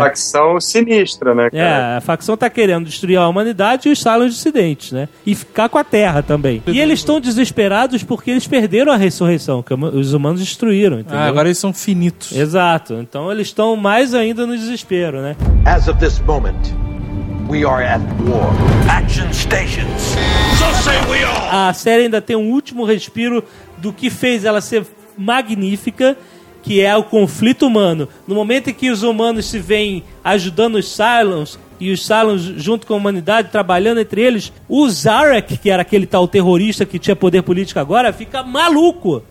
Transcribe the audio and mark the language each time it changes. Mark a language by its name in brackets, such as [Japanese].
[Portuguese] Outra facção sinistra, né, cara? É, a facção tá querendo destruir a humanidade e os Cylons dissidentes, né? E ficar com a Terra também. E eles estão desesperados porque eles perderam a ressurreição, que os humanos destruíram, entendeu? Ah, agora eles são finitos. Exato. Então eles estão mais ainda no desespero, né? [English] As of this moment, we are at war. Action stations. So say we all. [Portuguese] A série ainda tem um último respiro do que fez ela ser magnífica, que é o conflito humano. No momento em que os humanos se veem ajudando os Cylons, e os Cylons junto com a humanidade trabalhando entre eles, o Zarek, que era aquele tal terrorista que tinha poder político agora, fica maluco.